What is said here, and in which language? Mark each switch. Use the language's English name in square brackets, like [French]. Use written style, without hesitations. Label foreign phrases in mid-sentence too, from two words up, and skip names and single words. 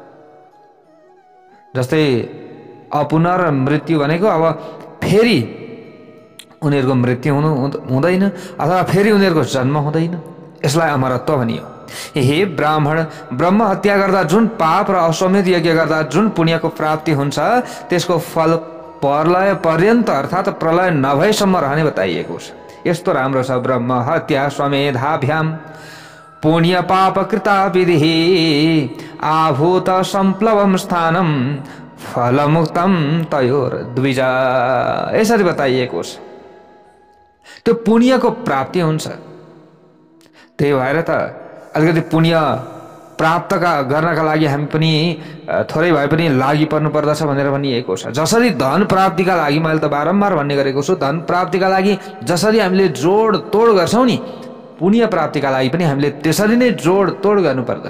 [Nepali] जस्तै अपुनर्मृत्यु भनेको अब फेरि उनीहरूको मृत्यु हुँदैन अथवा फेरि उनीहरूको जन्म हुँदैन। यसलाई अमरत्व भनियो। हे ब्राह्मण, ब्रह्म हत्या गर्दा जुन पाप र अश्वमेध यज्ञ गर्दा जुन पुण्यको प्राप्ति हुन्छ त्यसको फल प्रलय पर्यन्त अर्थात् प्रलय नभएसम्म रहने बताइएको छ। यस्तो राम्रो छ [Sanskrit] ब्रह्म हत्या स्वमेधाभ्याम पुण्य पाप कृता विधि आभूत सम्प्लवम स्थानम फलमुक्तम तयोर द्विजा। [Nepali] यसरी बताइएको छ। त्यो पुण्यको प्राप्ति हुन्छ। त्यही भएर त अलिकति पुण्य प्राप्त गर्नका लागि हामी पनि थोरै भए पनि लागि पर्नु पर्दछ भनेर भनिएको छ। जसरी धन प्राप्तिका लागि, मैले त बारम्बार भन्ने गरेको छु, धन प्राप्तिका लागि जसरी हामीले जोड तोड गर्छौँ नि, पुण्य प्राप्तिका लागि पनि हामीले त्यसरी नै जोड तोड गर्नुपर्दछ।